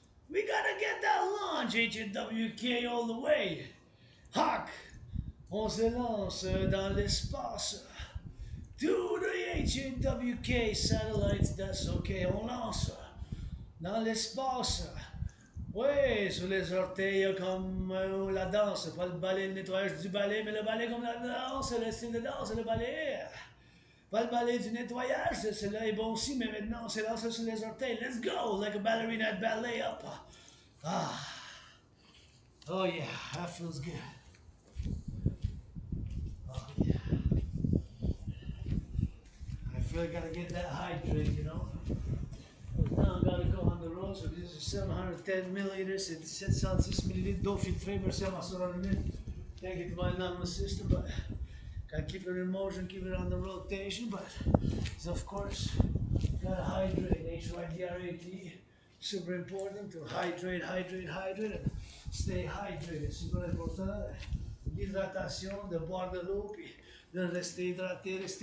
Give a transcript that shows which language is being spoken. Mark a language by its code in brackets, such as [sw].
[en] We gotta get that launch, H-A-W-K all the way. [fr] Hack, on se lance dans l'espace. [en] To the H-A-W-K satellites, that's okay, [fr] on lance. Dans l'espace. Oui, sur les orteils comme la danse, pas le ballet, le nettoyage du ballet, mais le ballet comme la danse, le style de danse, le ballet. Pas le ballet du nettoyage, celui-là est bon aussi, mais maintenant c'est lancé sur les orteils. [en] Let's go, like a ballerina at ballet, up. Ah. Oh yeah, that feels good. Oh yeah. I feel I gotta get that hydrate, you know. Now I gotta go on the road, so this is 710 milliliters, [fr] c'est 706 millilitres d'eau filtrée, merci à ma soeur anonyme. [en] Can't get my anonymous system, but gotta keep it in motion, keep it on the rotation, but of course, gotta hydrate, H-Y-D-R-A-T, super important to hydrate, and stay hydrated, super important. [fr] L'hydratation, de boire de l'eau, puis de rester hydraté.